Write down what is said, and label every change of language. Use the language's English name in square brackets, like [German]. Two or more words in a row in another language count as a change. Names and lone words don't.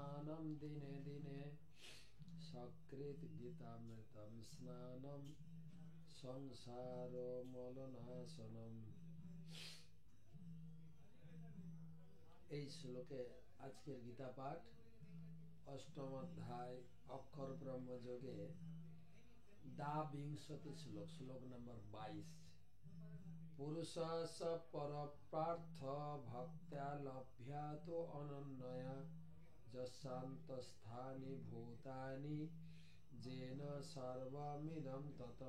[Sanskrit] ध्यानम दिने दिने सकृत गीतामृतम स्नानम संसारो मलनाशनम। [Bangla] এই শ্লোকে আজকের গীতা পাঠ অষ্টম অধ্যায় অক্ষর ব্রহ্মযোগে দ্বাবিংশতি শ্লোক, শ্লোক নম্বর 22। [Sanskrit] पुरुष स परप्रार्थ भक्त्या लभ्यातो अनन्यया यशान्तस्थानि भूतानि येन सर्वमिदं ततम।